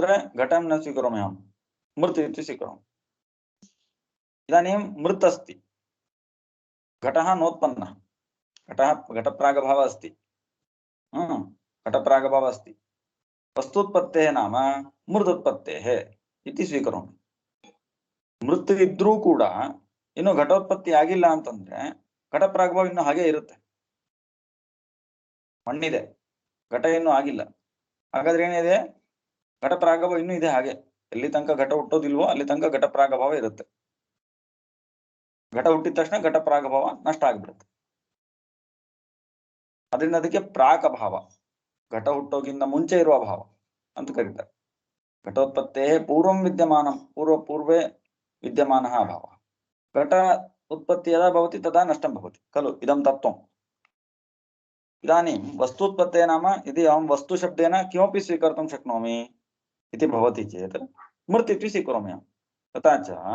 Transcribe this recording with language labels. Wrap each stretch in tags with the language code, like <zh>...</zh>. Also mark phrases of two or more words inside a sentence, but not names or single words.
<sa>घटं न स्वीकरोमि अहं मृत् इति स्वीकरोमि इदानीं मृत् अस्ति घटः नोत्पन्नः घटप्रागभावः अस्ति घटप्रागभावः अस्ति वस्तुत्पत्तेः नाम मृदुत्पत्तेः इति स्वीकरोमि मृत्</sa> <kn>ಇದ್ರೂ ಕೂಡ ಇನ್ನು ಘಟೋತ್ಪತ್ತಿ ಆಗಿಲ್ಲ ಅಂತಂದ್ರೆ ಘಟಪ್ರಾಗಭಾವ ಇನ್ನು ಹಾಗೆ ಇರುತ್ತೆ ಮಣ್ಣಿದೆ ಘಟ ಇನ್ನೂ ಆಗಿಲ್ಲ ಹಾಗಾದ್ರೆ ಏನಿದೆ ಘಟಪ್ರಾಗಭಾವ ಇನ್ನೂ ಇದೆ ಹಾಗೆ ಎಲ್ಲಿ ತನಕ ಘಟ ಹುಟ್ಟೋದಿಲ್ವೋ ಅಲ್ಲಿ ತನಕ ಘಟಪ್ರಾಗಭಾವ ಇರುತ್ತೆ ಘಟ ಹುಟ್ಟಿದ ತಕ್ಷಣ ಘಟಪ್ರಾಗಭಾವ ನಷ್ಟ ಆಗಿಬಿಡುತ್ತೆ ಅದರಿಂದ ಅದಕ್ಕೆ ಪ್ರಾಕಭಾವ ಘಟ ಹುಟ್ಟೋಕ್ಕಿಂತ ಮುಂಚೆ ಇರುವ ಭಾವ ಅಂತ ಕರೀತಾರೆ</kn> <sa>घटोत्पत्ते पूर्वं विद्यमानं पूर्वे विद्यमानः अभावः घट उत्पत्ति यदा भवति तदा नष्टं भवति खलु इदं तत्त्वम् इदानीं वस्तुत्पत्तेः नाम यदि अहं वस्तुशब्देन किमपि स्वीकर्तुं शक्नोमि इति भवति चेत् मृत् इति स्वीकरोमि अहं तथा च</sa>